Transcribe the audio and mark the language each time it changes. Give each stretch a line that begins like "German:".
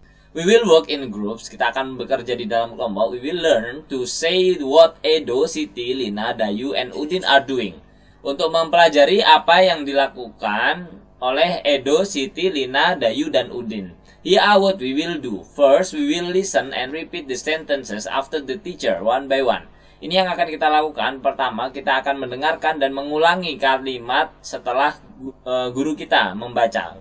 English: We will work in groups.
Indonesian: Kita akan bekerja di dalam kelompok.
English: We will learn to say what Edo, Siti, Lina, Dayu, and Udin are doing.
Indonesian: Untuk mempelajari apa yang dilakukan oleh Edo, Siti, Lina, Dayu, dan Udin.
English: Here are what we will do. First, we will listen and repeat the sentences after the teacher one by one.
Indonesian: Ini yang akan kita lakukan. Pertama, kita akan mendengarkan dan mengulangi kalimat setelah guru kita membaca.